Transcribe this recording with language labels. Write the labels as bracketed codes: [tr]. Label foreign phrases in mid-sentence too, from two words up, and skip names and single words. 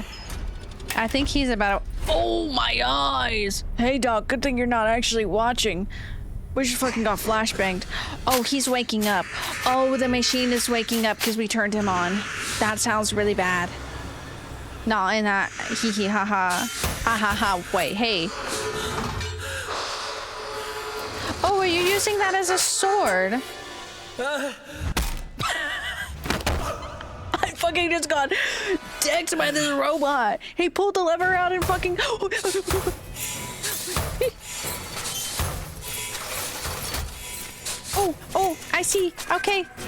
[en] I think he's about to... Oh, my eyes! Hey, Doc, good thing you're not actually watching. We just fucking got flashbanged. Oh, he's waking up. Oh, the machine is waking up because we turned him on. That sounds really bad. Not in that hee hee ha ha. Ha ha ha. Wait, hey. Oh, are you using that as a sword? I fucking just got decked by this robot. He pulled the lever out and fucking... Oh, I see. Okay.